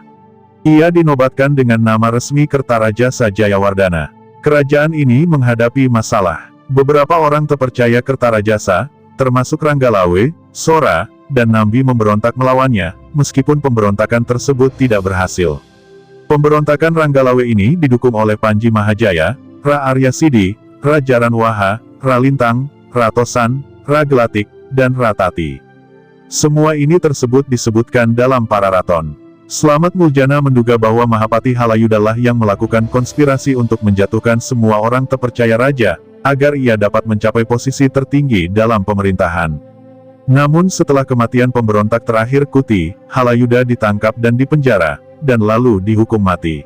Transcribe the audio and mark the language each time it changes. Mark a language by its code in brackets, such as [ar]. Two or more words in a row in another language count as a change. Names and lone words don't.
[id] Ia dinobatkan dengan nama resmi Kertarajasa Jayawardana. Kerajaan ini menghadapi masalah. Beberapa orang terpercaya Kertarajasa, termasuk Ranggalawe, Sora, dan Nambi memberontak melawannya, meskipun pemberontakan tersebut tidak berhasil. Pemberontakan Ranggalawe ini didukung oleh Panji Mahajaya, Ra Arya Sidi, Ra Jaranwaha, Ra Lintang, Ra Tosan, Ra Gelatik, dan Ra Tati. Semua ini disebutkan dalam Pararaton. Slamet Muljana menduga bahwa Mahapati Halayudalah yang melakukan konspirasi untuk menjatuhkan semua orang terpercaya raja, agar ia dapat mencapai posisi tertinggi dalam pemerintahan. Namun setelah kematian pemberontak terakhir Kuti, Halayuda ditangkap dan dipenjara, dan lalu dihukum mati.